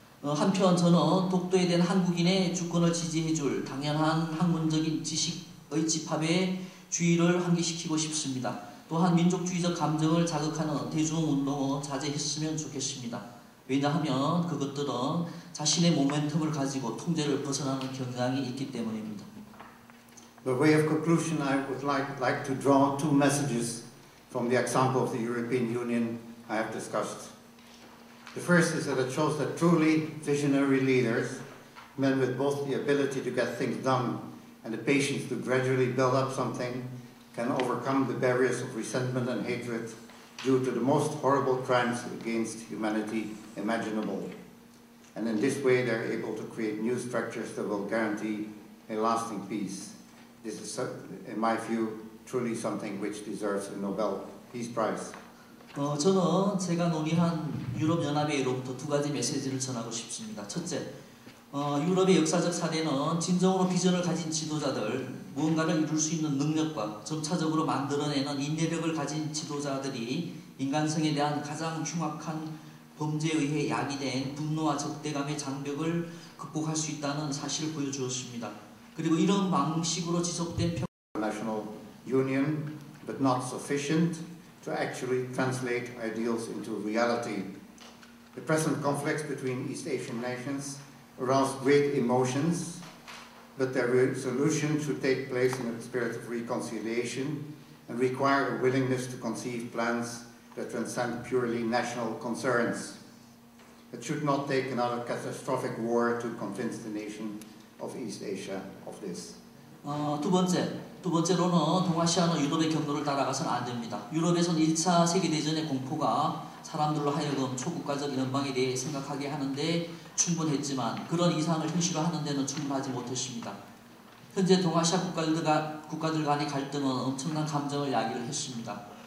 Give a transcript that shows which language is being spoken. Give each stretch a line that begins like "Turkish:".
Korean: 한편 저는 독도에 대한 한국인의 주권을 지지해줄 당연한 학문적인 지식의 집합에 주의를 환기시키고 싶습니다. 또한 민족주의적 감정을 자극하는 대중운동은 자제했으면 좋겠습니다. 왜냐하면 그것들은 자신의 모멘텀을 가지고 통제를 벗어나는 경향이 있기 때문입니다.
English: By way of conclusion, I would like to draw two messages from the example of the European Union I have discussed. The first is that it shows that truly visionary leaders, men with both the ability to get things done and the patience to gradually build up something, can overcome the barriers of resentment and hatred due to the most horrible crimes against humanity imaginable. And in this way, they're able to create new structures that will guarantee a lasting peace. This is, in my view, truly something which deserves a Nobel Peace Prize.
Korean: 저는 제가 논의한 유럽연합회로부터 두 가지 메시지를 전하고 싶습니다. 첫째, 유럽의 역사적 사례는 진정으로 비전을 가진 지도자들, 무언가를 이룰 수 있는 능력과 점차적으로 만들어내는 인내력을 가진 지도자들이 인간성에 대한 가장 흉악한 범죄에 의해 야기된 분노와 적대감의 장벽을 극복할 수 있다는 사실을 보여주었습니다. 그리고 이런 방식으로 지속된
English: National Union, but not sufficient to actually translate ideals into reality. The present conflicts between East Asian nations arouse great emotions, but their resolution should take place in a spirit of reconciliation and require a willingness to conceive plans that transcend purely national concerns. It should not take another catastrophic war to convince the nation of East Asia of this.
Korean: 두 번째로는 동아시아는 유럽의 경로를 따라가서는 안 됩니다. 유럽에서는 1차 세계대전의 공포가 사람들로 하여금 초국가적 연방에 대해 생각하게 하는데 충분했지만 그런 이상을 현실화하는 데는 충분하지 못했습니다. 현재 동아시아 국가들 간의 갈등은 엄청난 감정을 야기를 했습니다.